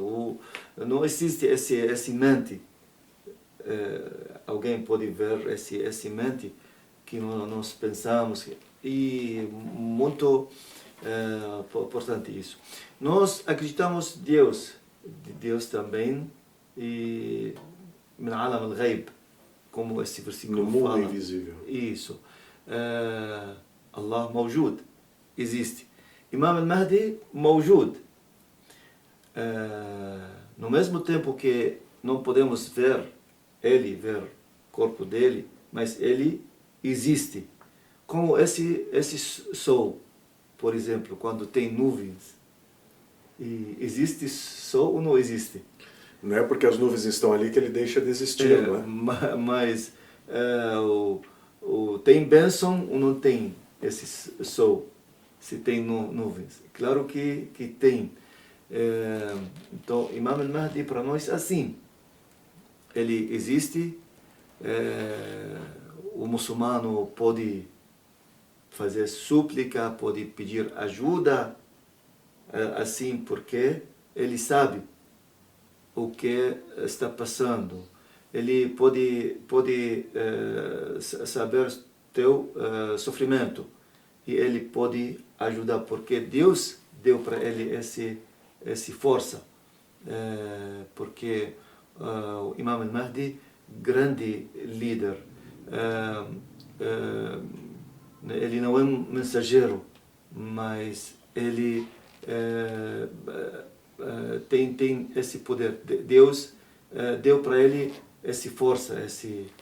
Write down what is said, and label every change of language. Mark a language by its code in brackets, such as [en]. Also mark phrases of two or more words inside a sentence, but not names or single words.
[pt] Ou não existe esse mente. Alguém pode ver esse mente que nós pensamos. E muito importante isso. Nós acreditamos em Deus também, e [ar] من عالم الغيب, [pt] como esse versículo no mundo fala. Invisível. Isso. [ar] الله موجود, [pt] existe. Imam al-Mahdi mawjud. No mesmo tempo que não podemos ver o corpo dele, mas ele existe. Como esse sol, por exemplo, quando tem nuvens. E existe sol ou não existe? Não é porque as nuvens estão ali que ele deixa de existir, não é? Mas tem bênção ou não tem esse sol? Se tem nuvens? Claro que tem. Então, Imam al-Mahdi para nós é assim. Ele existe, o muçulmano pode fazer súplica, pode pedir ajuda, assim, porque ele sabe o que está passando. Ele pode saber teu sofrimento e ele pode ajudar, porque Deus deu para ele essa força. Porque o Imam al-Mahdi, grande líder, ele não é um mensageiro, mas ele tem esse poder. Deus deu para ele essa força, assim.